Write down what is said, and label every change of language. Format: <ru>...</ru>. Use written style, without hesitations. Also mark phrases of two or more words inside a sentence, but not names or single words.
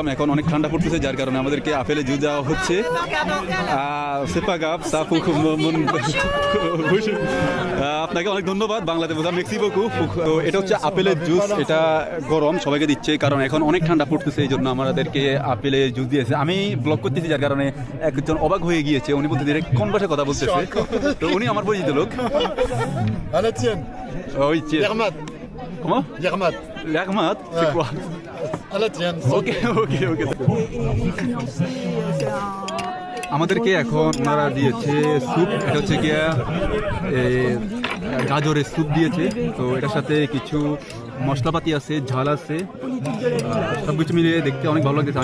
<bn>এখন অনেক ঠান্ডা পড়তেছে, যার কারণে আমাদেরকে আপেলের জুস দেওয়া হচ্ছে। আপনাকে অনেক ধন্যবাদ, বাংলাতে বোঝা</bn> <fr>merci beaucoup.</fr> <bn>তো এটা হচ্ছে আপেলের জুস, এটা গরম সবাইকে দিচ্ছে, কারণ এখন অনেক ঠান্ডা পড়তেছে, এই জন্য আমাদেরকে আপেলের জুস দিয়েছে। আমি ব্লগ করতেছি, যার কারণে একজন অবাক হয়ে গিয়েছে, উনি বলতে কোন ভাষায় কথা বলতেছে। তো উনি আমার পরিচিত লোক। ওই Comment?</bn> <fr>Yermat. L'Ermat, c'est quoi? À la tienne. Ok.</fr> <bn>আমাদেরকে এখন ওনারা দিয়েছে স্যুপ, এটা হচ্ছে গিয়া গাজরের স্যুপ দিয়েছে। তো এটার সাথে কিছু মশলাপাতি আছে, ঝাল আছে, সব কিছু মিলিয়ে দেখতে অনেক ভালো লাগছে।</bn>